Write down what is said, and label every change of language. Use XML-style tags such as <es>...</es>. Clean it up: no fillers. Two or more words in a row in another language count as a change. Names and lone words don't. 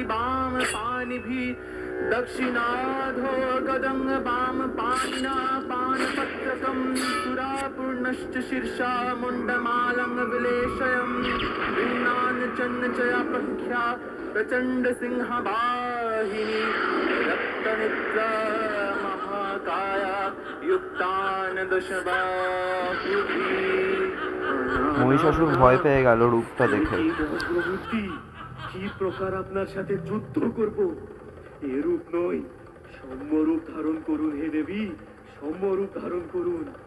<sa>वाम पाणिभिः दक्षिणाधो गदं वाम पाणिना पानपत्रकं सुरापूर्णश्च शीर्षा मुण्डमालं विलेशयं भिन्नान् चन्नचयापख्या प्रचण्डसिंहवाहिनी रक्तनिद्रा महाकाया युक्तान् दशबाहुभिः।</sa> <bn>মহিষাসুর ভয় পেয়ে গেল রূপটা দেখে। কি প্রকার আপনার সাথে যুদ্ধ করব? এ রূপ নয়, সম্যরূপ ধারণ করুন হে দেবী, সম্যরূপ ধারণ করুন।</bn>